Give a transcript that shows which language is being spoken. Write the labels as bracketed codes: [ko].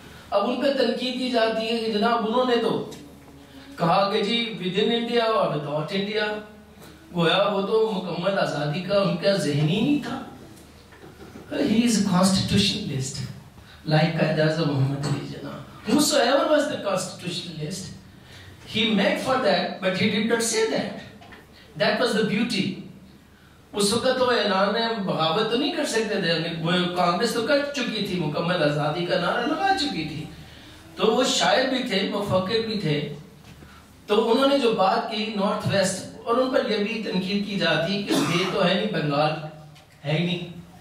[ur] اب ان پہ تنقید کی جاتی ہے کہ جناب انہوں نے تو کہا کہ جی [en] within India اور without India, [ur] گویا وہ تو مکمل آزادی کا ان کا ذہنی نہیں تھا. [en] He is a constitutionalist like Quaid Azam Muhammad Ali Jinnah. Whosoever was the constitutionalist, he meant for that, but he did not say that. That was the beauty. [ur] اس وقت وہ اعلان بغاوت تو نہیں کر سکتے تھے. کانگریس تو کر چکی تھی، مکمل آزادی کا نعرہ لگا چکی تھی. تو وہ شاعر بھی تھے، مفکر بھی تھے. تو انہوں نے جو بات کی نارتھ ویسٹ، اور ان پر یہ بھی تنقید کی جاتی کہ یہ تو ہے نہیں، بنگال ہے ہی نہیں.